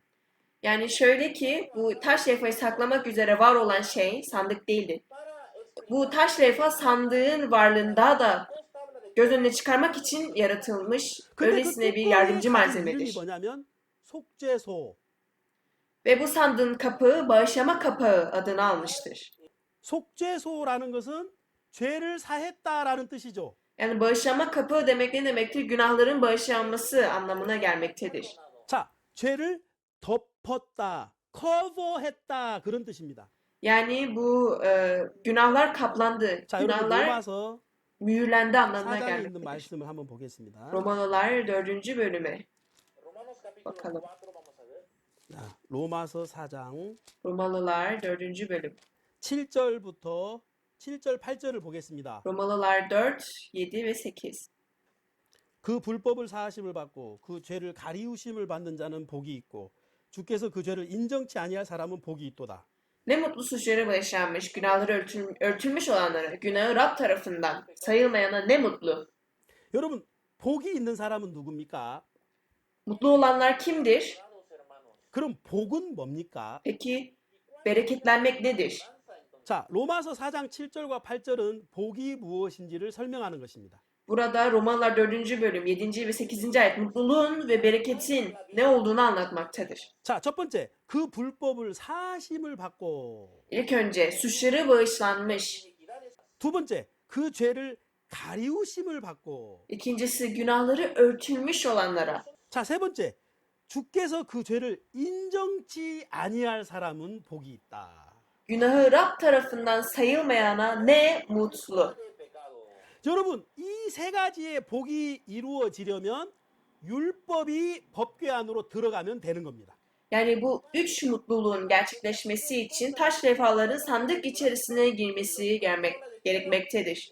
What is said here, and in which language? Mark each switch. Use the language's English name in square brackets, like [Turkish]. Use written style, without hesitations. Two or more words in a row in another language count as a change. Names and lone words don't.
[Turkish] Yani şöyle ki bu taş levhayı saklamak üzere var olan şey sandık değildir. Bu taş levha sandığın varlığını daha da göz önüne çıkarmak için yaratılmış [Korean] 근데 그 [Turkish] öylesine bir [Korean] 뚜껑에 [Turkish] yardımcı [Korean] 가진 이름이 [Turkish] malzemedir. [Korean] 뭐냐면 속죄소. [Turkish] Ve bu sandığın kapağı bağışlama kapağı adını almıştır. [Korean] 속죄소라는 것은 죄를 사했다라는 뜻이죠. [Turkish] Yani bağışlama kapağı demek ne demektir? Günahların bağışlanması anlamına gelmektedir. [Korean] 자, 죄를 덮었다, 커버했다 그런 뜻입니다. [Turkish] Yani bu günahlar kaplandı, [Korean] 자, 여러분 [Turkish] günahlar [Korean] 로마서 [Turkish] mühürlendi anlamına [Korean] 4장에 있는 [Turkish] gelmektedir. [Korean] 말씀을 한번 보겠습니다. [Turkish] Romalılar 4. bölüme bakalım. [Korean] 자, 로마서 4장 [Turkish] Romalılar 4. bölüm. [Korean] 7절부터 7절 8절을 보겠습니다. [Turkish] Romalılar 4, 7 ve 8. [Korean] 그 불법을 사하심을 받고 그 죄를 가리우심을 받는 자는 복이 있고 주께서 그 죄를 인정치 아니할 사람은 복이 있도다. [Turkish] Ne mutlu suçları bağışlanmış, günahları örtülmüş olanlara, günahı Rab tarafından sayılmayana ne mutlu. [Korean] 여러분, 복이 있는 사람은 누굽니까? [Turkish] Mutlu olanlar kimdir? [Korean] 그럼 복은 뭡니까? [Turkish] Peki bereketlenmek nedir? [Korean] 자, 로마서 4장 7절과 8절은 복이 무엇인지를 설명하는 것입니다. [Turkish] Burada Romalılar 4. bölüm 7. ve 8. ayet mutluluğun ve bereketin ne olduğunu anlatmaktadır. [Korean] 자, 첫 번째, 그 불법을 사하심을 받고 [Turkish] İlk önce suçları bağışlanmış. [Korean] 두 번째, 그 죄를 가리우심을 받고 [Turkish] İkincisi günahları örtülmüş olanlara. [Korean] 자, 세 번째, 주께서 그 죄를 인정치 아니할 사람은 복이 있다. [Turkish] Günahı Rab tarafından sayılmayana ne mutlu. [Korean] 여러분, 이 세 가지의 복이 이루어지려면 율법이 법궤 안으로 들어가면 되는 겁니다. [Turkish] Yani bu üç mutluluğun gerçekleşmesi için taş levhaların sandık içerisine girmesi gerekmektedir.